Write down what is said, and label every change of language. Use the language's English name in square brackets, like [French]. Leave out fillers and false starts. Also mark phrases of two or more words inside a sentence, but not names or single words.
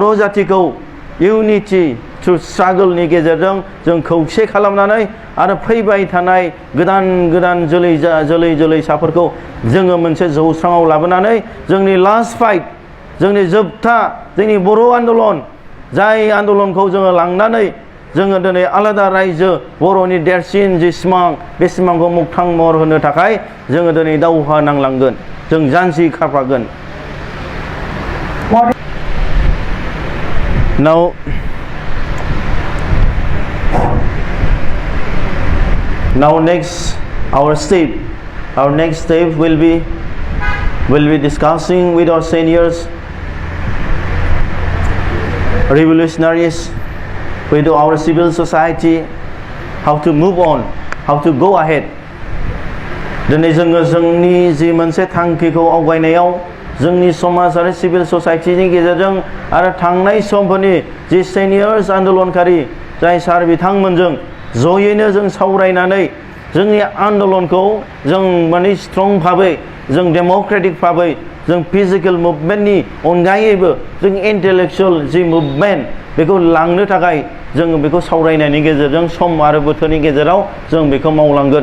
[Bodo] जातिखौ [English] unity through struggle [Bodo] गेजेरजों जों खौसे खालामनानै आरो फैबाय थानाय गोदान गोदान जोलैसाफोरखौ जोङो मोनसे जौस्राङाव लाबोनानै जोंनि [English] last fight, [Bodo] जोंनि जोबथा जोंनि बर' आन्दलन, जाय आन्दलनखौ जोङो लांनानै जोङो दिनै आलादा रायजो बर'नि देरसिन जि सिमां, बे सिमांखौ मोगथां महर होनो थाखाय जोङो दिनै दावहा नांलांगोन, जों जानजि खाफ्रागोन। [English] Now next our next step will be discussing with our seniors, revolutionaries, with our civil society, how to move on, how to go ahead. [Bodo] दिनै जोङो जोंनि जि मोनसे थांखिखौ आवगायनायाव जोंनि समाज आरो [English] civil society [Bodo] गेजेरजों आरो थांनाय समफोरनि जि सिनियर्स आन्दलनकारि जाय सार बिथांमोनजों जयैनो जों सावरायनानै जोंनि आन्दलनखौ जों माने स्ट्रं भाबै, जों डेम'क्रेटिक भाबै, जों [English] physical movement [Bodo] अनगायैबो जों इन्टेलेक्चुअल जि मुभमेन्ट बेखौ लांनो थाखाय जोङो बेखौ सावरायनायनि गेजेरजों सम आरो बोथोरनि गेजेराव जों बेखौ मावलांगोन।